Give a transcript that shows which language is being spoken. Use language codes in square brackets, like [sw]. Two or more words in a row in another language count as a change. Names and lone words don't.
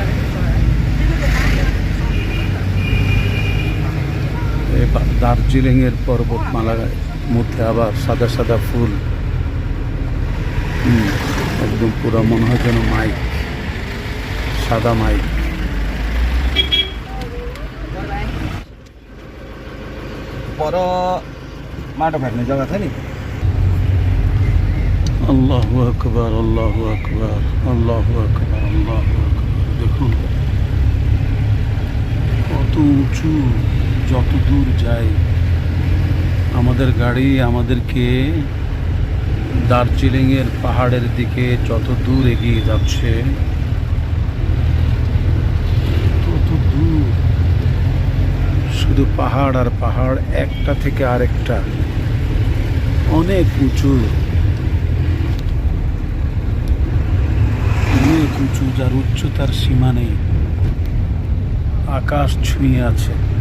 [bn] দার্জিলিংয়ের পর্বতমালার মধ্যে আবার সাদা সাদা ফুল, একদম পুরো মনে হয় যেন মাইক, সাদা মাইক। [ne] पर माटो फ्याँक्ने जग्गा छ नि, [ar] الله أكبر، الله أكبر، الله أكبر، الله أكبر. [bn] দেখুন কত উঁচু, যত দূর যায় আমাদের গাড়ি আমাদেরকে দার্জিলিংয়ের পাহাড়ের দিকে যত দূর এগিয়ে যাচ্ছে তত দূর শুধু পাহাড় আর পাহাড়, একটা থেকে আরেকটা অনেক উঁচু, অনেক উঁচু, যার উচ্চতার সীমা নেই, আকাশ ছুঁয়ে আছে।